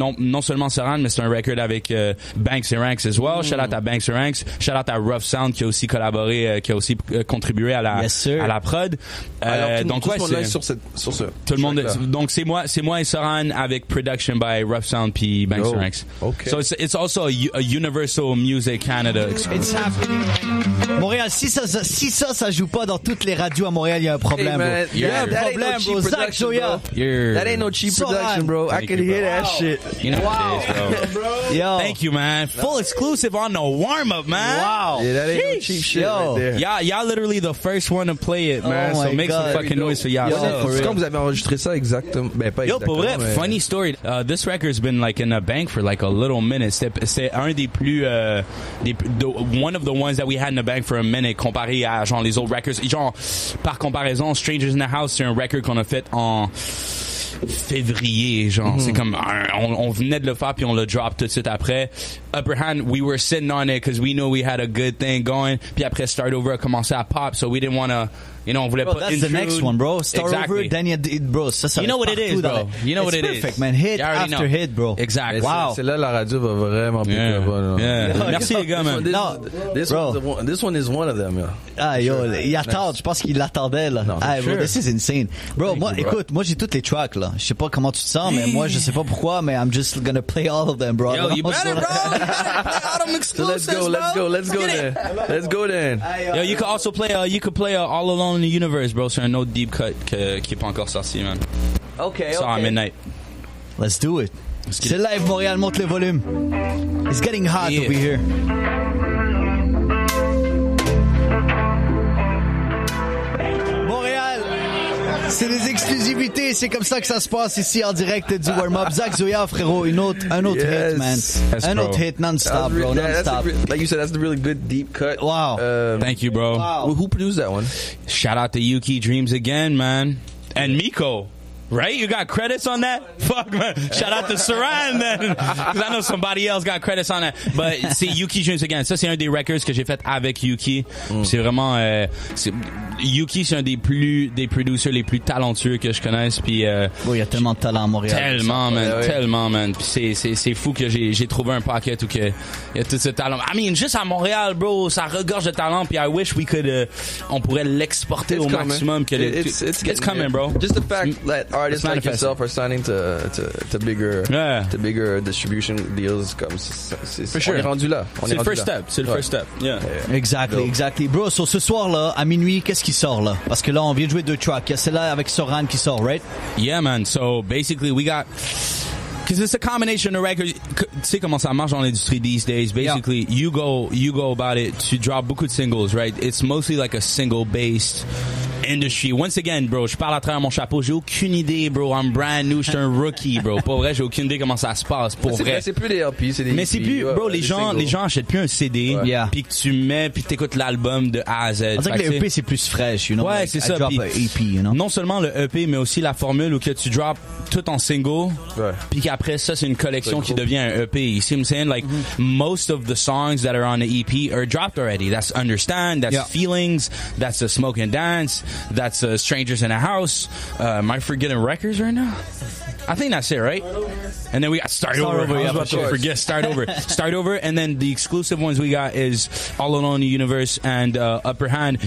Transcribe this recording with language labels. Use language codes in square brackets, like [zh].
[fr] Non seulement Soran, mais c'est un record avec Banks & Ranks [en] as well. [fr] Shout out à Banks & Ranks. Shout out à Rough Sound qui a aussi collaboré, qui a aussi contribué à la prod. Donc ouais, c'est sur ce. Tout le monde. Donc c'est moi et Soran avec [en] production by [fr] Rough Sound puis Banks & Ranks. [en] Okay. So it's also a Universal Music Canada experience. It's happening. [fr] Montréal, si ça joue pas dans toutes les radios à Montréal, il y a un problème, bro. Il y a un problème, bro. Zach Zoya. [en] That ain't no cheap production, bro. I can hear that shit. You know what it is, bro. Yo. Thank you, man. Full exclusive on the warm-up, man. Wow. Yeah, that ain't no cheap shit right there. Y'all literally the first one to play it, man. So make some fucking noise for y'all. [fr] C'est quand vous avez enregistré ça exactement? Ben pas exactement. Yo, pour vrai, funny story. This record's been like in a bank for like a little minute. C'était un des plus [en] one of the ones that we had in the bank for a minute [fr] comparé à genre les autres records. Genre par comparaison, Strangers in the House, c'est un record qu'on a fait en février, genre. C'est comme on venait de le faire puis on le drop tout de suite après. [en] Upper Hand, we were sitting on it because we knew we had a good thing going. [fr] Puis après Start Over a commencé à pop, [en] so we didn't want to, [fr] on voulait pas [en] that's intrude. The next one, bro. Start Over, then bro. Ça you know what it is, bro. You know what it is. Perfect, man. Hit after hit, bro. Exactly. Wow. [fr] C'est là la radio va vraiment plus Merci les gars, man. [en] This one is one of them, [fr] Ah yo, il attend. Je pense qu'il l'attendait là. Bro, [en] this is insane, bro. [fr] Moi, écoute, moi j'ai toutes les tracks là. Je sais pas comment tu te sens, mais moi je sais pas pourquoi, mais [en] I'm just gonna play all of them, bro. Yo, you better, bro. You better play all them exclusives, so let's go then. Yo, you could also play. You could play All Alone in the Universe, bro. [fr] C'est un autre deep cut qui est pas encore sorti, [en] man. Okay. [fr] Sort à midnight. [en] Let's do it. [fr] C'est live, Montréal, monte le volume. [en] It's getting hot over here. [fr] Montréal, C'est des exclusivités, c'est comme ça que ça se passe ici en direct du warm-up. Zach Zoya, frérot, un autre hit, man. [en] Yes, [fr] un autre hit non-stop, bro, non-stop. [en] Like you said, that's the really good deep cut. Wow. Thank you, bro. Wow. Who produced that one? Shout out to Yuki Dreams again, man. And Miko. Right? You got credits on that? Fuck, man. Shout out to Saran, then. Because I know somebody else got credits on that. [fr] But c'est Yuki Dreams Again. Ça, c'est un des records que j'ai fait avec Yuki. C'est vraiment... Yuki, c'est un des producers les plus talentueux que je connaisse. Puis... il y a tellement de talent à Montréal. Tellement, man. Ouais. Tellement, man. Puis c'est fou que j'ai trouvé un paquet où que il y a tout ce talent. I mean, juste à Montréal, bro, ça regorge de talent. Puis [en] I wish we could... [fr] on pourrait l'exporter au maximum. [en] Que it's coming, bro. Just the fact that artists like yourself are signing to bigger distribution deals, comme for sure. [fr] On est rendu là. C'est le first step. C'est le first step. Yeah. [en] Exactly. [fr] Bro, so ce soir-là, à minuit, qu'est-ce qui sort là? Parce que là, on vient de jouer 2 tracks. Il y a celle-là avec Soran qui sort, right? [en] Yeah, man. So basically, we got... Because it's a combination of records. [fr] Tu sais comment ça marche dans l'industrie [en] these days. Basically, you go about it to drop [fr] beaucoup de singles, [en] right? It's mostly like a single-based industry. [fr] Once again, bro, je parle à travers mon chapeau. J'ai aucune idée, bro. [en] I'm brand new. [fr] Je suis un rookie, bro. Pour vrai, j'ai aucune idée comment ça se passe. Pour vrai. C'est plus des LP, c'est des Mais c'est plus, bro, les gens achètent plus un CD. Puis que tu mets, puis t'écoutes l'album de A à Z. On dirait que le EP, c'est plus fraîche, you know? Ouais, c'est ça. [en] Drop a EP, you know? [fr] Non seulement le EP, mais aussi la formule où que tu drops tout en single. Puis qu'après ça, c'est une collection qui devient un EP. [en] You see what I'm saying? Like, most of the songs that are on the EP are dropped already. That's Understand, that's Feelings, that's a Smoke and Dance, that's Strangers in a House. Am I forgetting records right now? I think that's it, right? And then we got Start Over. I was about to forget Start Over. And then the exclusive ones we got is All Alone in the Universe and Upper Hand.